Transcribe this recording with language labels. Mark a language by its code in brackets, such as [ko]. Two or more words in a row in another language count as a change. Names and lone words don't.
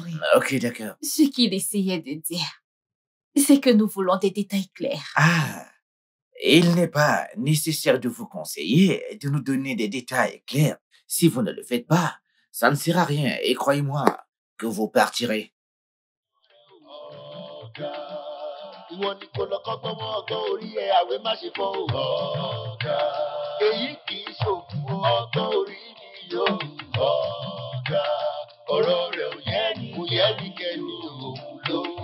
[fr] Ok, d'accord. Ce qu'il essayait de dire, c'est que nous voulons des détails clairs. Ah, il n'est pas nécessaire de vous conseiller et de nous donner des détails clairs. Si vous ne le faites pas, ça ne sert à rien et croyez-moi que vous partirez. [yo] Ìwọ ni kò lọ kọ́gbọ́n mọ́ ọgbọ́n orí ẹ̀ àwẹ̀ má ṣe fọ́ ọ̀gá. Èyí kì í ṣòkun ọgbọ́n orí mi yóò ọ̀gá. Ọ̀rọ̀ rẹ̀ kò yẹ ní kẹ́ni òun ló.